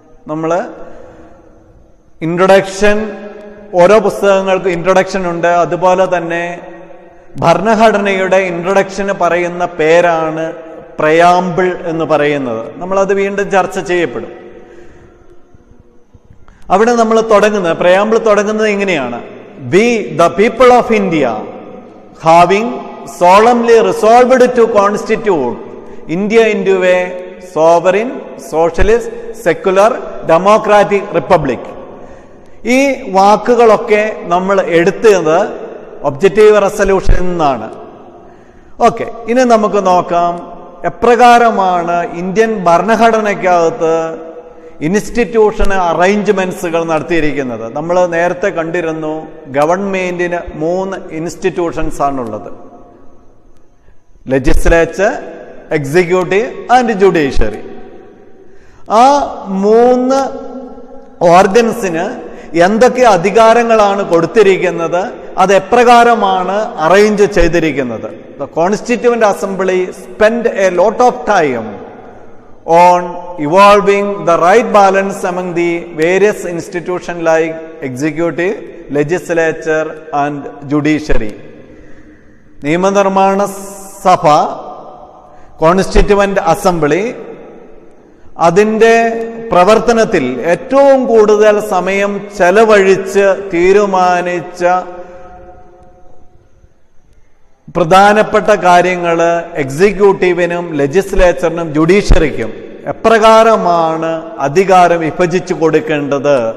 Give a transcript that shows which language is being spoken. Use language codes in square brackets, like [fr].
[ml] നമ്മൾ ഇൻട്രൊഡക്ഷൻ, ഓരോ പുസ്തകങ്ങൾക്കും ഇൻട്രൊഡക്ഷൻ ഉണ്ട്. അതുപോലെ തന്നെ ഭരണഘടനയുടെ ഇൻട്രൊഡക്ഷന് പറയുന്ന പേരാണ് പ്രയാമ്പിൾ എന്ന് പറയുന്നത്. നമ്മളത് വീണ്ടും ചർച്ച ചെയ്യപ്പെടും. അവിടെ നമ്മൾ പ്രയാമ്പിൾ തുടങ്ങുന്നത് ഇങ്ങനെയാണ്: [en] We the people of India having solemnly resolved to constitute India into a sovereign, socialist, secular, democratic republic. [ml] ഈ വാക്കുകളൊക്കെ നമ്മൾ എടുത്തത് ഒബ്ജക്റ്റീവ് റെസൊല്യൂഷനിൽ നിന്നാണ്. ഓക്കെ, ഇനി നമുക്ക് നോക്കാം എപ്രകാരമാണ് ഇന്ത്യൻ ഭരണഘടനയ്ക്കകത്ത് ഇൻസ്റ്റിറ്റ്യൂഷന് അറേഞ്ച്മെന്റ്സുകൾ നടത്തിയിരിക്കുന്നത്. നമ്മൾ നേരത്തെ കണ്ടിരുന്നു ഗവൺമെന്റിന് 3 ഇൻസ്റ്റിറ്റ്യൂഷൻസ് ആണുള്ളത്: ലെജിസ്ലേച്ചർ, എക്സിക്യൂട്ടീവ് ആൻഡ് ജുഡീഷ്യറി. ആ 3 ഓർഗൻസിന് എന്തൊക്കെ അധികാരങ്ങളാണ് കൊടുത്തിരിക്കുന്നത്, അത് എപ്രകാരമാണ് അറേഞ്ച് ചെയ്തിരിക്കുന്നത്? [en] The constituent assembly spend a lot of time on evolving the right balance among the various institutions like executive, legislature and judiciary. [ml] നിയമനിർമ്മാണ സഭ, കോൺസ്റ്റിറ്റ്യൂവന്റ് അസംബ്ലി, അതിൻ്റെ പ്രവർത്തനത്തിൽ ഏറ്റവും കൂടുതൽ സമയം ചെലവഴിച്ച് തീരുമാനിച്ച പ്രധാനപ്പെട്ട കാര്യങ്ങൾ എക്സിക്യൂട്ടീവിനും ലെജിസ്ലേച്ചറിനും ജുഡീഷ്യറിക്കും എപ്രകാരമാണ് അധികാരം വിഭജിച്ചു കൊടുക്കേണ്ടത്?